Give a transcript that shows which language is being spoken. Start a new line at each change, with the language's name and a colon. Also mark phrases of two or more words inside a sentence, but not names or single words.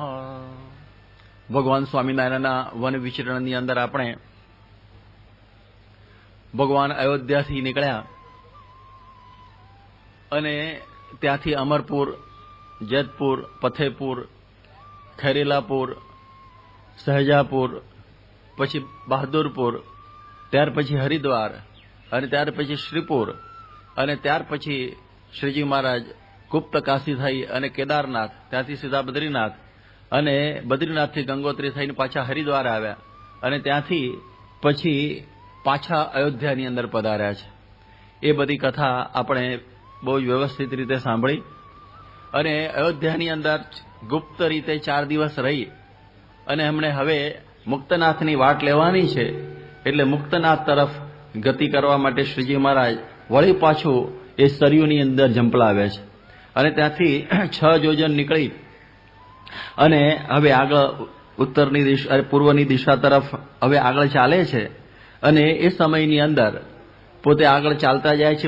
Gujarati: ભગવાન સ્વામીનારાયણના વન વિચરણની અંદર આપણે ભગવાન અયોધ્યાથી નીકળ્યા અને ત્યાંથી અમરપુર, જેતપુર, ફતેહપુર, ખૈરેલાપુર, સહજાપુર, પછી બહાદુરપુર, ત્યાર પછી હરિદ્વાર અને ત્યાર પછી શ્રીપુર અને ત્યાર પછી શ્રીજી મહારાજ ગુપ્ત કાશી થઈ અને કેદારનાથ, ત્યાંથી સીધા બદ્રીનાથ અને બદ્રીનાથથી ગંગોત્રી થઈને પાછા હરિદ્વાર આવ્યા અને ત્યાંથી પછી પાછા અયોધ્યાની અંદર પધાર્યા છે। એ બધી કથા આપણે બહુ વ્યવસ્થિત રીતે સાંભળી અને અયોધ્યાની અંદર ગુપ્ત રીતે 4 દિવસ રહી અને હમણે હવે મુક્તનાથની વાટ લેવાની છે એટલે મુક્તનાથ તરફ ગતિ કરવા માટે શ્રીજી મહારાજ વળી પાછું એ સરયુની અંદર ઝંપલાવે છે અને ત્યાંથી 6 યોજન નીકળી અને હવે આગળ ઉત્તરની દિશા પૂર્વની દિશા તરફ હવે આગળ ચાલે છે અને એ સમયની અંદર પોતે આગળ ચાલતા જાય છે।